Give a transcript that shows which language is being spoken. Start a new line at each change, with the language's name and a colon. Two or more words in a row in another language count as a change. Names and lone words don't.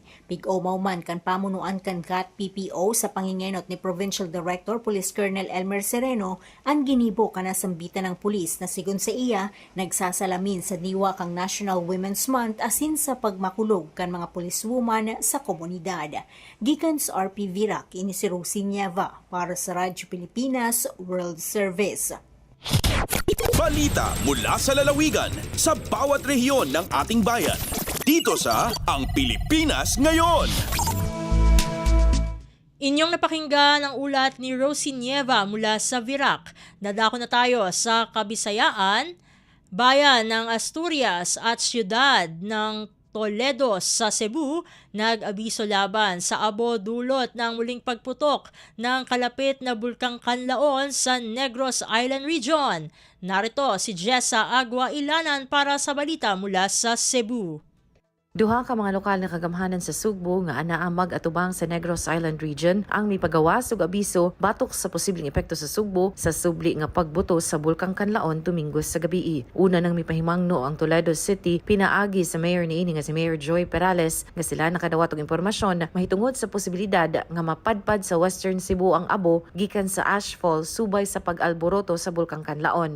Bikol: Pig-omaw man kan pamunuan kan GAT PPO sa pangingenot ni Provincial Director Police Colonel Elmer Sereno ang ginibo kan nasambitan ng pulis na sigon sa iya nagsasalamin sa diwa kang National Women's Month asin sa pagmakulog kan mga policewoman sa komunidad. Gikan sa RP Virac, ini si Rosie Nieva para sa Radyo Pilipinas World Service.
Filipino: Balita mula sa lalawigan sa bawat rehiyon ng ating bayan. Dito sa Ang Pilipinas Ngayon. Inyong napakinggan ang ulat ni Rosie Nieva mula sa Virac. Dadako na tayo sa Kabisayaan, bayan ng Asturias at siyudad ng Toledo sa Cebu, nag-abiso laban sa abo dulot ng muling pagputok ng kalapit na bulkang Kanlaon sa Negros Island Region. Narito si Jessa Agua Ilanan para sa balita mula sa Cebu.
Cebuano: Duha ka mga lokal na kagamhanan sa Sugbo nga anaa mag-atubang sa Negros Island Region ang mipagawas ug abiso batok sa posibleng epekto sa Sugbo sa subli nga pagbuto sa bulkang Kanlaon Domingo sa gabii. Una nang mipahimangno ang Toledo City pinaagi sa mayor niini nga si Mayor Joy Perales nga sila nakadawat og impormasyon mahitungod sa posibilidad nga mapadpad sa Western Cebu ang abo gikan sa ashfall subay sa pag-alboroto sa bulkang Kanlaon.